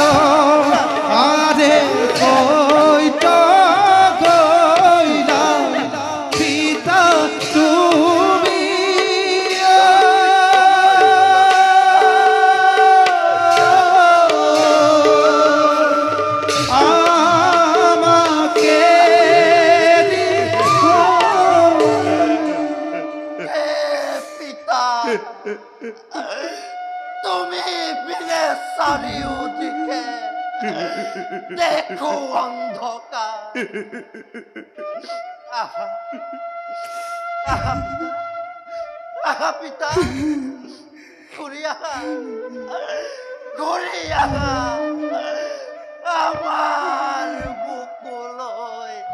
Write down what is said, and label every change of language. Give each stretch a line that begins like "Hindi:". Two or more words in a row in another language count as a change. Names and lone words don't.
Bangla: আরে কইটা গইলা পিতা তুমি আমাকে
Assamese: পিতা তুমি বিনে চাৰিওদিকে দেখো অন্ধকাৰ। আহা আহা আহা পিতা ঘূৰি আহা ঘূৰি আহা আমাৰ বুকুলৈ।